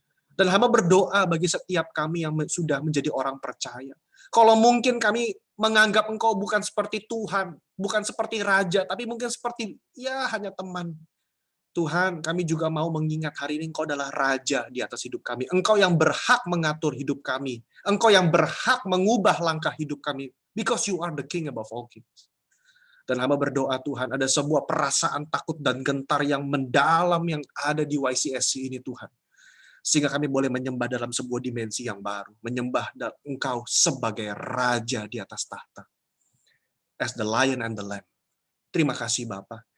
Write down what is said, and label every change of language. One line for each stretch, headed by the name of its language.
Indonesian: Dan hamba berdoa bagi setiap kami yang sudah menjadi orang percaya. Kalau mungkin kami menganggap Engkau bukan seperti Tuhan, bukan seperti Raja, tapi mungkin seperti hanya teman. Tuhan, kami juga mau mengingat hari ini Engkau adalah Raja di atas hidup kami. Engkau yang berhak mengatur hidup kami. Engkau yang berhak mengubah langkah hidup kami.
English: Because you are the King above all kings.
Indonesian: Dan hamba berdoa Tuhan, ada sebuah perasaan takut dan gentar yang mendalam yang ada di YCSC ini Tuhan. Sehingga kami boleh menyembah dalam sebuah dimensi yang baru. Menyembah Engkau sebagai Raja di atas tahta.
English: As the Lion and the Lamb.
Indonesian: Terima kasih Bapa.